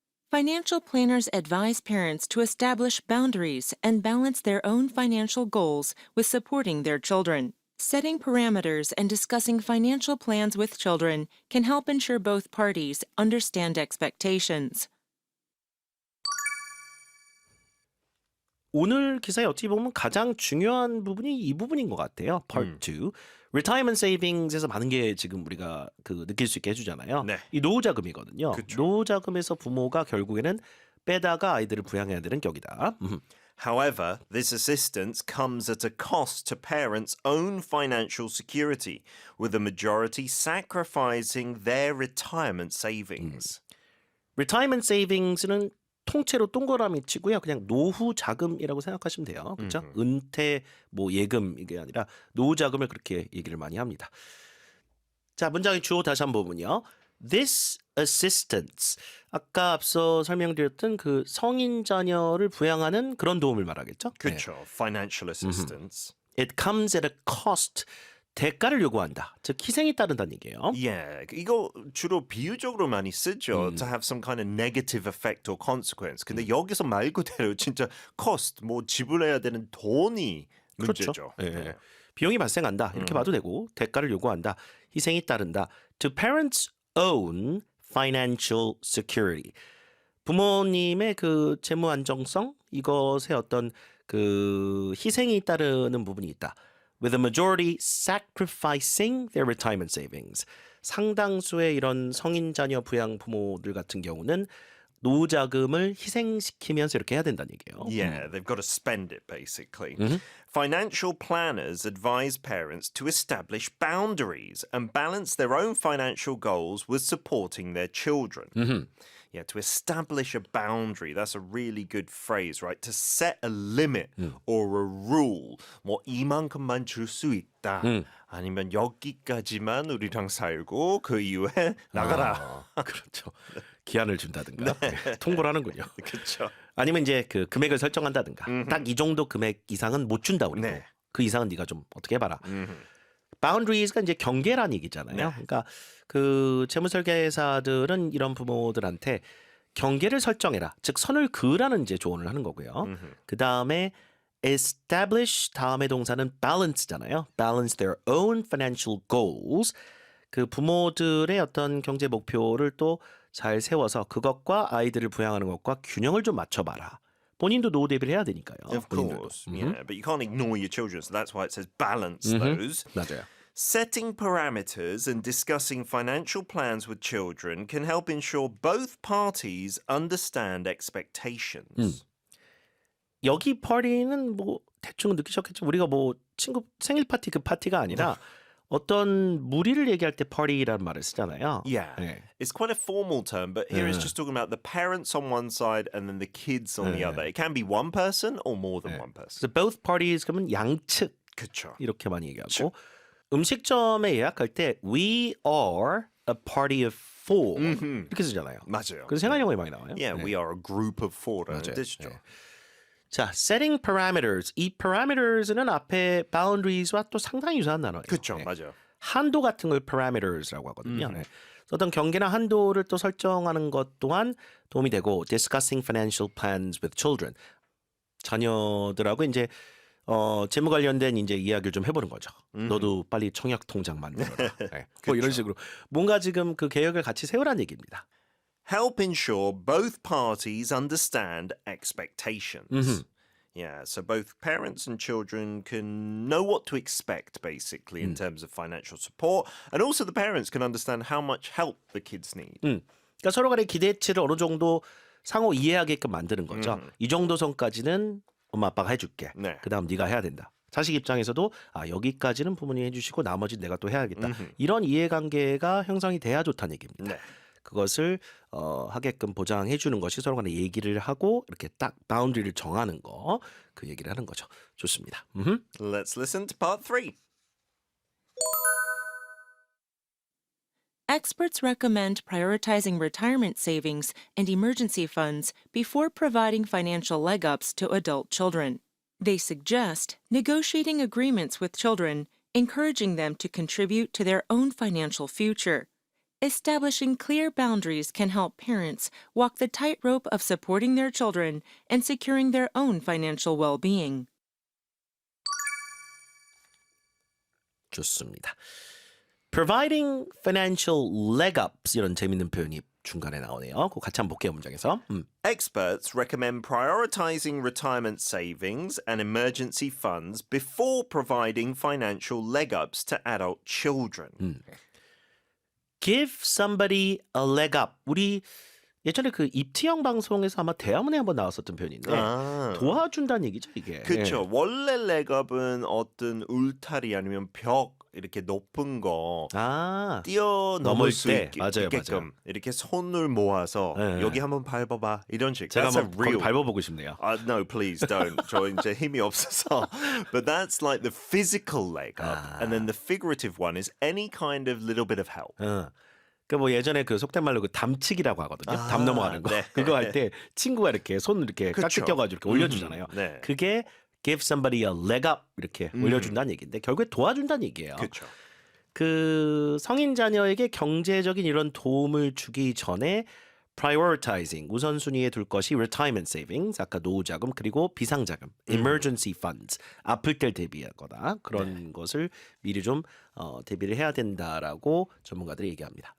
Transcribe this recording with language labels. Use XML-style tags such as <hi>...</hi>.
<en>Financial planners advise parents to establish boundaries and balance their own financial goals with supporting their children. Setting parameters and discussing financial plans with children can help ensure both parties understand expectations.</en> <ko>오늘 기사에 어찌 보면 가장 중요한 부분이 이 부분인 것 같아요.</ko> <en>Part 2. Retirement Savings</en> <ko>에서 많은 게 지금 우리가 느낄 수 있게 해주잖아요. 네. 이 노후자금이거든요. 그쵸. 노후자금에서 부모가 결국에는 빼다가 아이들을 부양해야 되는 격이다.</ko> <en>However, this assistance comes at a cost to parents' own financial security, with a majority sacrificing their retirement savings. Retirement Savings</en> <ko>는 통째로 동그라미 치고요. 그냥 노후 자금이라고 생각하시면 돼요. 그렇죠? 은퇴 뭐 예금 이게 아니라 노후 자금을 그렇게 얘기를 많이 합니다. 자, 문장의 주어 다시 한번 보면요.</ko> <en>This assistance.</en> <ko>아까 앞서 설명드렸던 그 성인 자녀를 부양하는 그런 도움을 말하겠죠? 네. 그렇죠.</ko> <en>Financial assistance. It comes at a cost.</en> <ko>대가를 요구한다. 즉 희생이 따른다는 얘기예요. Yeah, 이거 주로 비유적으로 많이 쓰죠.</ko> <en>To have some kind of negative effect or consequence.</en> <ko>근데 여기서 말 그대로 진짜 cost, 뭐 지불해야 되는 돈이 문제죠. 그렇죠. 예. 비용이 발생한다. 이렇게 봐도 되고 대가를 요구한다. 희생이 따른다.</ko> <en>To parents' own financial security.</en> <ko>부모님의 그 재무 안정성 이것에 어떤 그 희생이 따르는 부분이 있다.</ko> <en>With a majority sacrificing their retirement savings.</en> <ko>상당수의 이런 성인 자녀 부양 부모들 같은 경우는 노후 자금을 희생시키면서 이렇게 해야 된다는 얘기예요.</ko> <en>Yeah, they've got to spend it basically. Financial planners advise parents to establish boundaries and balance their own financial goals with supporting their children. Yeah, to establish a boundary. That's a really good phrase, right? To set a limit or a rule.</en> <ko>뭐 이만큼만 줄 수 있다. 아니면 여기까지만 우리랑 살고 그 이후에 나가라. 그렇죠. 기한을 준다든가 통보를 하는군요. 그렇죠. 아니면 이제 그 금액을 설정한다든가 딱 이 정도 금액 이상은 못 준다 그리고 네. 그 이상은 네가 좀 어떻게 해봐라. boundaries가 이제 경계란 얘기잖아요. 네. 그러니까 그 재무 설계사들은 이런 부모들한테 경계를 설정해라. 즉 선을 그으라는 이제 조언을 하는 거고요. 그 다음에 establish 다음의 동사는 balance잖아요.</ko> <en>balance their own financial goals.</en> <ko>그 부모들의 어떤 경제 목표를 또 잘 세워서 그것과 아이들을 부양하는 것과 균형을 좀 맞춰봐라. 본인도 노후 대비를 해야 되니까요.</ko> <en>Of</en> <ko>본인들도.</ko> <en>course. Yeah, but you can't ignore your children. So that's why it says balance those.</en> <ko>맞아요.</ko> <en>Setting parameters and discussing financial plans with children can help ensure both parties understand expectations.</en> <ko>여기 파티는 뭐 대충 느끼셨겠죠. 우리가 뭐 친구 생일 파티 그 파티가 아니라 어떤 무리를 얘기할 때 파티라는 말을 쓰잖아요.</ko> <en>Yeah.</en> <ko>네.</ko> <en>It's quite a formal term, but here it's just talking about the parents on one side and then the kids on the other. It can be one person or more than one person. So both parties</en> <ko>그러면 양측 그쵸. 이렇게 많이 얘기하고 음식점에 예약할 때</ko> <en>we are a party of four</en> <ko>이렇게 쓰잖아요. 맞아요. 그래서 생활 영어에 많이 나와요.</ko> <en>Yeah, we are a group of four라는</en> <ko>맞아요. 뜻이죠. 네. 자,</ko> <en>setting parameters.</en> <ko>이 parameters는 앞에 boundaries와 또 상당히 유사한 단어예요. 그쵸, 네. 맞아요. 한도 같은 걸 parameters라고 하거든요. 네. 그래서 어떤 경계나 한도를 또 설정하는 것 또한 도움이 되고</ko> <en>discussing financial plans with children.</en> <ko>자녀들하고 이제 재무 관련된 이제 이야기를 좀 해보는 거죠. 너도 빨리 청약 통장 만들어라. 네. 뭐 이런 식으로 뭔가 지금 그 계획을 같이 세우라는 얘기입니다.</ko> <en>Help ensure both parties understand expectations. Yeah, so both parents and children can know what to expect, basically, in terms of financial support. And also the parents can understand how much help the kids need.</en> <ko>그러니까 서로 간의 기대치를 어느 정도 상호 이해하게끔 만드는 거죠. 이 정도 선까지는 엄마 아빠가 해줄게. 네. 그다음 네가 해야 된다. 자식 입장에서도 여기까지는 부모님이 해주시고 나머지 내가 또 해야겠다. 이런 이해관계가 형성이 돼야 좋다는 얘기입니다. 네. 그것을 하게끔 보장해 주는 것이 서로 간에 얘기를 하고 이렇게 딱 바운드리를 정하는 거 그 얘기를 하는 거죠. 좋습니다.</ko> <en>Let's listen to part 3. Experts recommend prioritizing retirement savings and emergency funds before providing financial leg ups to adult children. They suggest negotiating agreements with children, encouraging them to contribute to their own financial future. Establishing clear boundaries can help parents walk the tightrope of supporting their children and securing their own financial well-being.</en> <ko>좋습니다.</ko> <en>Providing financial leg ups</en> <ko>이런 재밌는 표현이 중간에 나오네요. 그거 같이 한번 볼게요. 문장에서.</ko> <en>Experts recommend prioritizing retirement savings and emergency funds before providing financial leg ups to adult children. Give somebody a leg up.</en> <ko>우리 예전에 그 입티형 방송에서 아마 대화문에 한번 나왔었던 표현인데 도와준다는 얘기죠 이게. 그렇죠. 원래 legup은 어떤 울타리 아니면 벽 이렇게 높은 거 뛰어넘을 넘을 수 때. 맞아요. 이렇게 손을 모아서 여기 한번 밟아봐 이런 식. 제가</ko> <en>That's a</en> <ko>한번</ko> <en>real.</en> <ko>거기 밟아보고 싶네요.</ko> <en>No, please don't.</en> <ko>저 이제 힘이 없어서.</ko> <en>But that's like the physical leg up, and then the figurative one is any kind of little bit of help.</en> <ko>그 뭐 예전에 그 속된 말로 그 담치기라고 하거든요. 담 넘어가는 거. 네. 그거 할 때 친구가 이렇게 손을 이렇게 깍지 껴가지고 이렇게 올려주잖아요. 네. 그게</ko> <en>give somebody a leg up</en> <ko>이렇게 올려준다는 얘기인데 결국에 도와준다는 얘기예요. 그렇죠. 그 성인 자녀에게 경제적인 이런 도움을 주기 전에 prioritizing 우선순위에 둘 것이</ko> <en>retirement savings</en> <ko>아까 노후 자금 그리고 비상 자금</ko> <en>emergency funds</en> <ko>아플 때 대비하거나 그런 것을 미리 좀 대비를 해야 된다라고 전문가들이 얘기합니다.</ko>